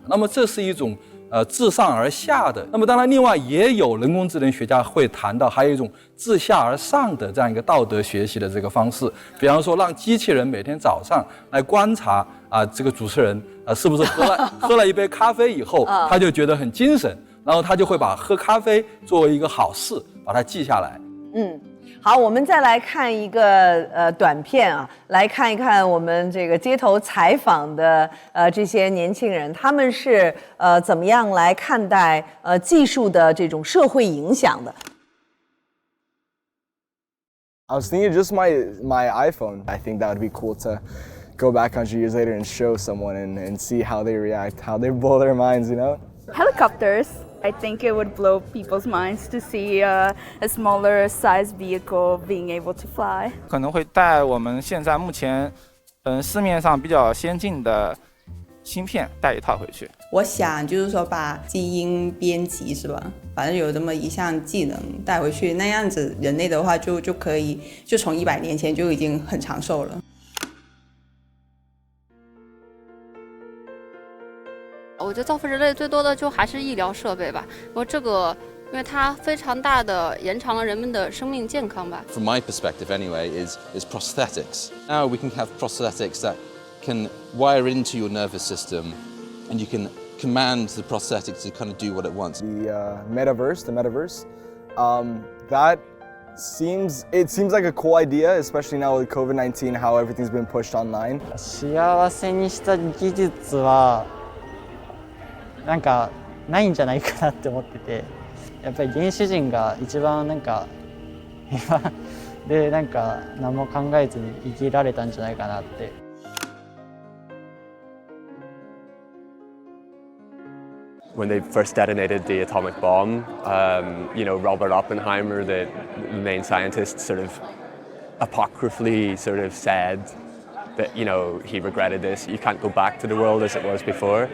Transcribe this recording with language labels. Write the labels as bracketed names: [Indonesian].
[Chinese] 那么这是一种自上而下的。那么当然另外也有人工智能学家会谈到还有一种自下而上的这样一个道德学习的这个方式，比方说让机器人每天早上来观察这个主持人是不是喝了一杯咖啡以后他就觉得很精神，然后他就会把喝咖啡作为一个好事把它记下来。好，我们再来看一个短片来看一看我们这个街头采访的这些年轻人，他们是怎么样来看待技术的这种社会影响的。 [English] I was thinking just my iPhone. I think that would be cool to go back 100 years later and show someone and see how they react, how they blow their minds, you know? Helicopters. I think it would blow people's minds to see a smaller size vehicle being able to fly. [Chinese] 可能会带我们现在目前市面上比较先进的芯片带一套回去。我想就是说把基因编辑是吧，反正有这么一项技能带回去，那样子人类的话就可以就从100年前就已经很长寿了。我觉得造福人类最多的就还是医疗设备吧，这个因为它非常大的延长了人们的生命健康吧。 [English] From my perspective anyway is prosthetics. Now we can have prosthetics that can wire into your nervous system and you can command the prosthetic to kind of do what it wants. The metaverse, that It seems like a cool idea, especially now with COVID-19, how everything's been pushed online. [Japanese] 幸せにした技術はなんかないんじゃないかなって思ってて、やっぱり原始人が一番なんか今でなんか何も考えずに生きられたんじゃないかなって。 [English] When they first detonated the atomic bomb, Robert Oppenheimer, the main scientist, sort of apocryphally sort of said that, he regretted this. You can't go back to the world as it was before.